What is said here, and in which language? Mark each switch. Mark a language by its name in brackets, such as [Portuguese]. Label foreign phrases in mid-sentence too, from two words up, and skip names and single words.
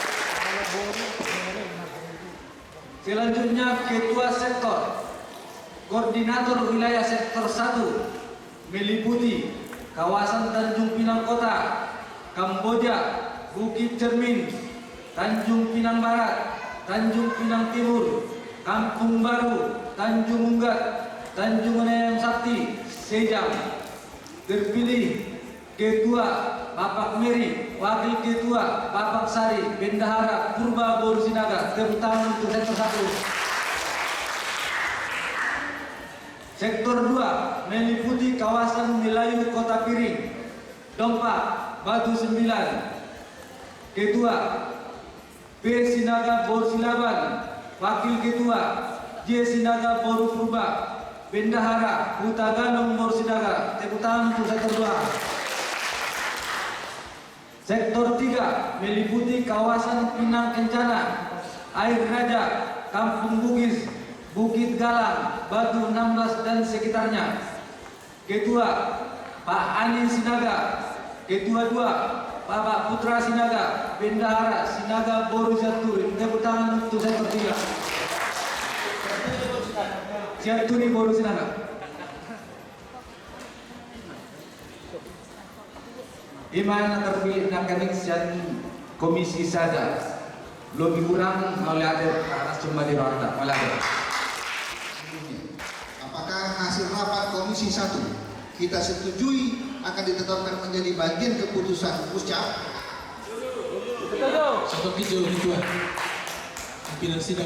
[Indonesian] Selanjutnya Ketua Sektor Koordinator Wilayah Sektor 1 meliputi kawasan Tanjung Pinang Kota, Kamboja, Bukit Cermin, Tanjung Pinang Barat, Tanjung Pinang Timur, Kampung Baru, Tanjung Unggat, Tanjung Neneng Sakti, Sejam. Terpilih Ketua Bapak Meri, Wakil Ketua Bapak Sari, Bendahara Purba Boru Sinaga. Tepuk tangan untuk sektor 1. Sektor 2 meliputi kawasan Melayu Kota Piring, Dompak, Batu 9. Ketua P. Sinaga Boru Silaban, Wakil Ketua J. Sinaga Boru Purba, Bendahara Huta Ganong Boru Sinaga. Tepuk tangan untuk sektor 2. Sektor 3 meliputi kawasan Pinang Kencana, Air Raja, Kampung Bugis, Bukit Galang, Batu 16 dan sekitarnya. Ketua Pak Ani Sinaga. Ketua 2 Bapak Putra Sinaga, Bendahara Sinaga Boru Jaturi. Tepuk tangan untuk sektor 3. Jaturi Boru Sinaga. Iman terpilih nakanik dan komisi sada lebih kurang oleh ada atas kembali rata oleh ada. Apakah hasil rapat komisi 1 kita setujui akan ditetapkan menjadi bagian keputusan muscap? Satu video kedua pimpinan sidang.